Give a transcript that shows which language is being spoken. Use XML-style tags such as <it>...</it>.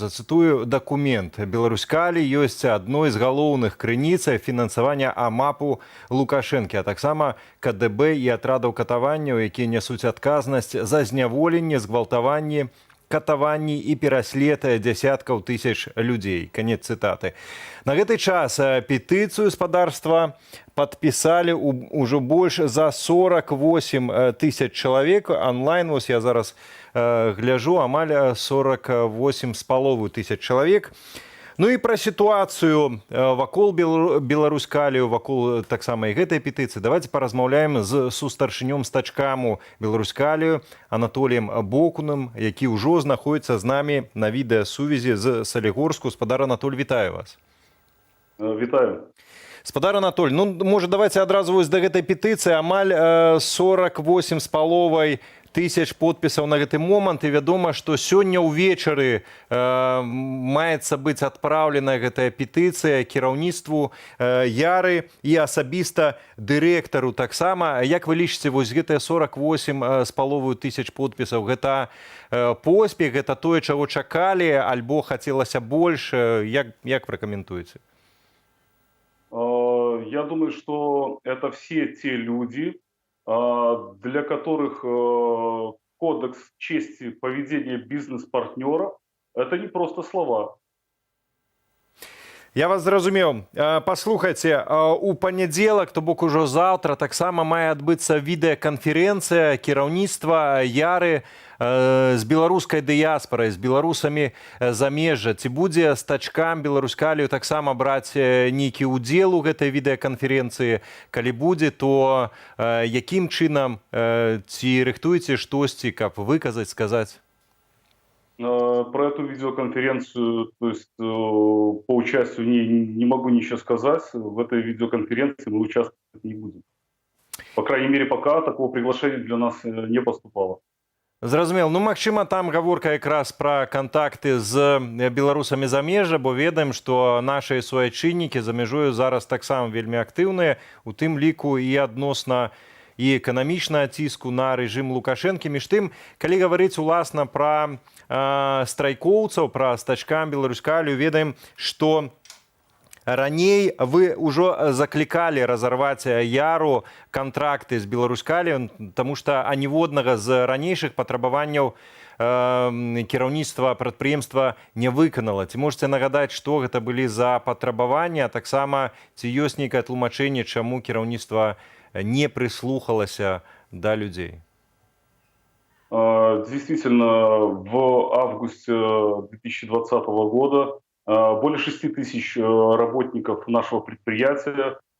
<be>Зацытую дакумент. Беларуськалі ёсць адной з галоўных крыніц фінансавання АМАПу Лукашэнкі, а таксама КДБ і атрадаў катаванняў, якія нясуць адказнасць за зняволенне, згвалтаванне, катаванні і пераслед дзясяткаў тысяч людзей. Канец цытаты. На гэты час петыцыю спадарства падпісалі ўжо больш за 48 тысяч чалавек. Онлайн, вось я зараз гляжу, амаль 48,5 тысяч чалавек. Ну і пра сітуацыю вакол Беларуськалію, вакол таксама і гэтай петыцыі. Давайте паразмаўляем з сустаршынём стачкаму Беларуськалію Анатоліем Бокуным, які ўжо знаходзіцца з намі на відэасувязі з Салігорску. Спадар Анатоль, вітаю вас. Вітаю. Спадар Анатоль, ну, можа, давайте адразу вось да гэтай петыцыі. Амаль 48,5 тысяч подпісаў на гэты момант, і вядома, што сёння ўвечары маецца быць адпраўлена гэтая петыцыя кіраўніцтву Яры і асабіста дырэктару таксама. Як вы лічыце, вось гэтыя 48,5 тысяч подпісаў, гэта поспех, гэта тое, чаго чакалі, альбо хацелася больш? Як пракаментуеце?</be> <ru>Я думаю, что это все те люди, для которых кодекс чести поведения бизнес-партнера – это не просто слова.</ru> <be>Я вас зразумеў. Паслухайце, у панядзелак, то бок ужо заўтра, таксама мае адбыцца відэаканферэнцыя кіраўніцтва Яры з беларускай дыяспарай, з беларусамі замежжа. Ці будзе стачкам Беларуськалію таксама браць нейкі ўдзел у гэтай відэаканферэнцыі? Калі будзе, то якім чынам, ці рыхтуеце штосьці, каб выказаць, сказаць?</be> <ru>Про эту видеоконференцию, то есть по участию не могу ничего сказать. В этой видеоконференции мы участвовать не будем. По крайней мере, пока такого приглашения для нас не поступало.</ru> <be>Зразумела. Ну, магчыма, там гаворка якраз пра кантакты з беларусамі замежжа, бо ведаем, што нашыя суайчыннікі за мяжою зараз таксама вельмі актыўныя, у тым ліку і адносна і эканамічнага ціску на рэжым Лукашэнкі. Між тым, калі гаварыць уласна пра страйкоўцаў, пра стачкам Беларускалію, ведаем, што раней вы ўжо заклікалі разарваць яру кантракты з Беларускалію, таму што аніводнага з ранейшых патрабаванняў кіраўніцтва прадпрыемства не выканала. Ці можаце нагадаць, што гэта былі за патрабаванні, а таксама ці ёсць нейкае тлумачэнне, чаму кіраўніцтва не прыслухалася да людзей?</be> <ru>Действительно, в августе 2020 года более 6 тысяч работников нашего предприятия</ru>